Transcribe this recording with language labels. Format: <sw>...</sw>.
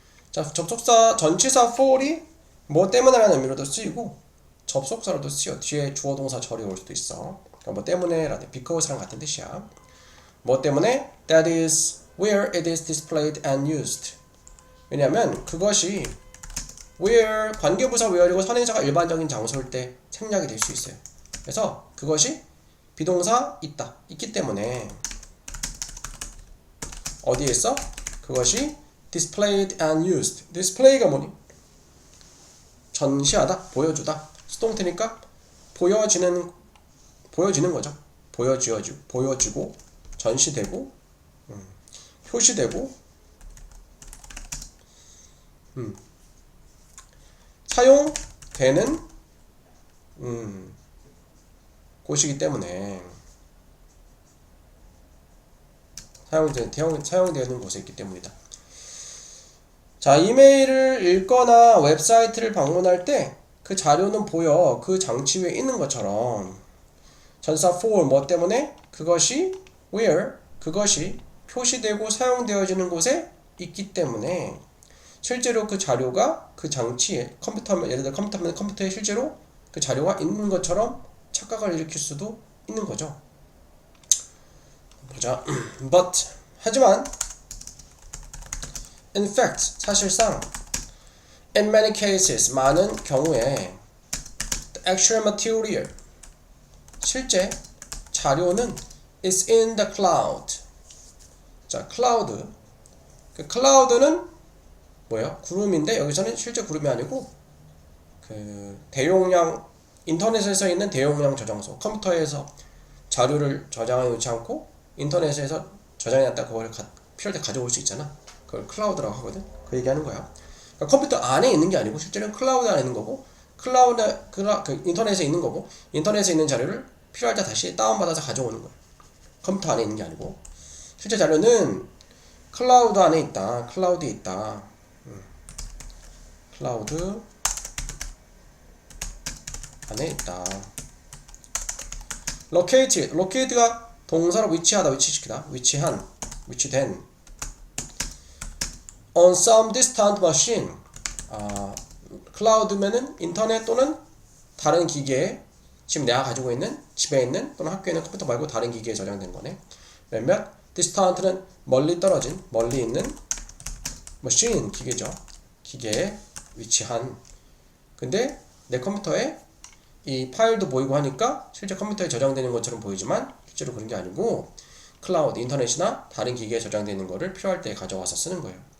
<ko>자, 접속사 전치사 for이 뭐 때문에라는 의미로도 쓰이고 접속사로도 쓰여. 뒤에 주어 동사 절이 올 수도 있어. 그러니까 뭐 때문에라는 because랑 같은 뜻이야. 뭐 때문에</ko> <en>that is where it is displayed and used.</en> <ko>왜냐하면 그것이 where 관계부사 where이고 선행사가 일반적인 장소일 때 생략이 될 수 있어요. 그래서 그것이 비동사 있다, 있기 때문에 어디에 있어? 그것이</ko> <en>displayed and used.</en> <ko>display가 뭐니? 전시하다, 보여주다. 수동태니까 보여지는 거죠. 보여지고 전시되고 표시되고 사용되는 곳이기 때문에 사용되는 곳에 있기 때문이다. 자, 이메일을 읽거나 웹사이트를 방문할 때 그 자료는 보여. 그 장치 위에 있는 것처럼. 전사 for 뭐 때문에? 그것이 where, 그것이 표시되고 사용되어지는 곳에 있기 때문에 실제로 그 자료가 그 장치에, 컴퓨터면, 예를 들어 컴퓨터면 컴퓨터에 실제로 그 자료가 있는 것처럼 착각을 일으킬 수도 있는 거죠. 보자.</ko> <en>But,</en> <ko>하지만</ko> <en>in fact,</en> <ko>사실상</ko> <en>in many cases,</en> <ko>많은 경우에</ko> <en>the actual material,</en> <ko>실제 자료는</ko> <en>is in the cloud.</en> <ko>자, cloud. 그 cloud는 뭐예요? 구름인데 여기서는 실제 구름이 아니고 그 대용량, 인터넷에서 있는 대용량 저장소. 컴퓨터에서 자료를 저장해 놓지 않고 인터넷에서 저장해 놨다 그걸 필요할 때 가져올 수 있잖아. 그걸 클라우드라고 하거든. 그 얘기하는 거야. 그러니까 컴퓨터 안에 있는 게 아니고 실제로는 클라우드 안에 있는 거고, 그 인터넷에 있는 거고, 인터넷에 있는 자료를 필요할 때 다시 다운받아서 가져오는 거야. 컴퓨터 안에 있는 게 아니고 실제 자료는 클라우드 안에 있다. 클라우드에 있다. 클라우드 안에 있다. locate가 동사로 위치하다, 위치시키다, 위치된.</ko> <en>on some distant machine.</en> <ko>클라우드면은 인터넷 또는 다른 기계에, 지금 내가 가지고 있는, 집에 있는 또는 학교에 있는 컴퓨터 말고 다른 기계에 저장된 거네. 몇몇, distant는 멀리 떨어진, 멀리 있는, machine, 기계죠. 기계에 위치한. 근데 내 컴퓨터에 이 파일도 보이고 하니까 실제 컴퓨터에 저장되는 것처럼 보이지만 실제로 그런 게 아니고 클라우드, 인터넷이나 다른 기계에 저장되는 거를 필요할 때 가져와서 쓰는 거예요.</ko>